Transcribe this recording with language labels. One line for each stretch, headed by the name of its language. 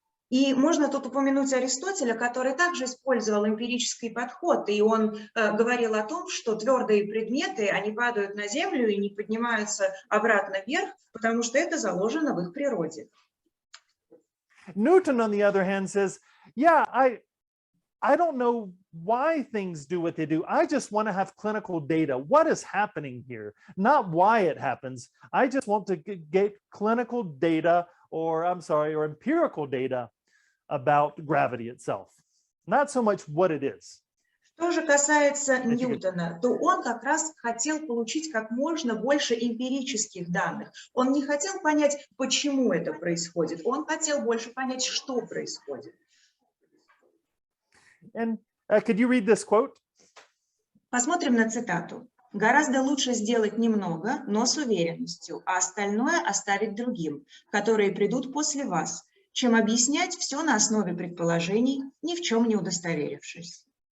Russian: И можно тут упомянуть Аристотеля, который также использовал эмпирический подход, и он говорил о том, что твердые предметы, они падают на землю и не поднимаются обратно вверх, потому что это заложено в их природе.
English: Newton, on the other hand, says, yeah, I don't know why things do what they do. I just want to have clinical data. What is happening here? Not why it happens. I just want to get clinical data, or empirical data about gravity itself. Not so much what it is.
Russian: Что же касается Ньютона, то он как раз хотел получить как можно больше эмпирических данных. Он не хотел понять, почему это происходит. Он хотел больше понять, что происходит.
English: And could you read this quote?
Russian: Посмотрим на цитату. «Гораздо лучше сделать немного, но с уверенностью, а остальное оставить другим, которые придут после вас, чем объяснять все на основе предположений, ни в чем не удостоверившись».